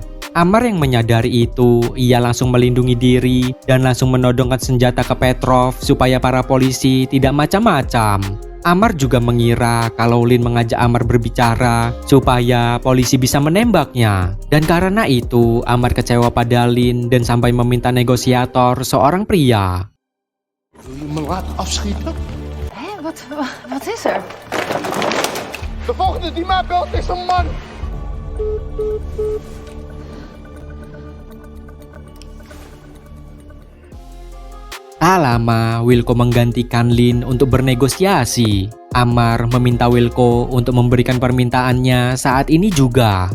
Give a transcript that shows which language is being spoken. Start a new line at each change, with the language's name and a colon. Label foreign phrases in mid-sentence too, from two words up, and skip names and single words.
Indonesian: Amar yang menyadari itu, ia langsung melindungi diri dan langsung menodongkan senjata ke Petrov supaya para polisi tidak macam-macam. Amar juga mengira kalau Lin mengajak Amar berbicara supaya polisi bisa menembaknya. Dan karena itu, Amar kecewa pada Lin dan sampai meminta negosiator seorang pria.
Dutch: Wil je me laten afschieten? Hé, wat is er? De volgende die mij belt is een man.
Indonesian: Tak lama, Wilco menggantikan Lin untuk bernegosiasi. Amar meminta Wilco untuk memberikan permintaannya saat ini juga.